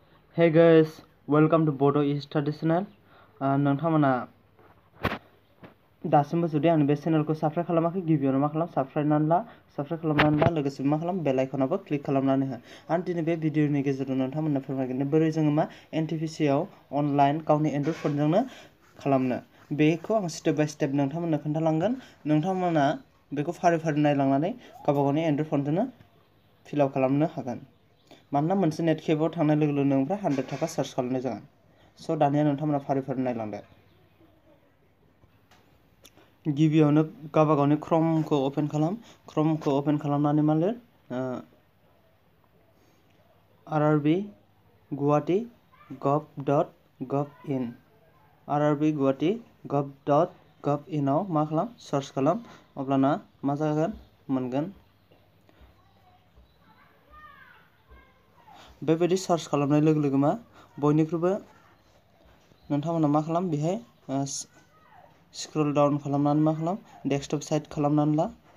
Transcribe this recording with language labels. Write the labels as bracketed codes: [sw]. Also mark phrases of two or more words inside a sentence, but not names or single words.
[en] Hey guys, welcome to Bodo Study Channel. [brx] नोंथांमोना दासिमबो जुदि आंनि बे चेनेलखौ साबस्क्राइब खालामाखै गिबियावनो मा खालाम साबस्क्राइब खालामनानै ला लोगोसे मा खालाम बेल आइकनावबो क्लिक खालामनानै हो आरो दिनै बे भिडिअनि गेजेरजों नोंथांमोननो फोरमायगोन बोरै जोङो मा एनटिपिसिआव अनलाइन गावनि एन्ड्रइड फनजोंनो खालामनो बेखौ आं [en] step by step [brx] नोंथांमोननो खोन्थालांगोन नोंथांमोना बेखौ फारि फारि नायलांनानै गावबा गावनि एन्ड्रइड फनजोंनो [en] fill up [brx] खालामनो हागोन मानोना मोनसे नेट केफआव थांनाय लोगो लोगो नोंनिफ्राय 100 थाखा चार्ज खालामनाय जागोन स' दानिया नोंथांमोना फारि फारि नायलांदो गिबियावनो गावबा गावनि क्रमखौ ओपन खालामनानै मा लिर RRB Guwahati gov.gov.in RRB Guwahati gov.gov.in आव मा खालाम सार्च खालाम अब्लाना मा जागोन मोनगोन बेबायदि सार्च खालामनाय लोगो लोगो मा बयनिख्रुइबो नोंथांमोना मा खालाम बेहाय [en] scroll down [brx] खालामनानै मा खालाम [en] desktop side [brx] खालामनानै ला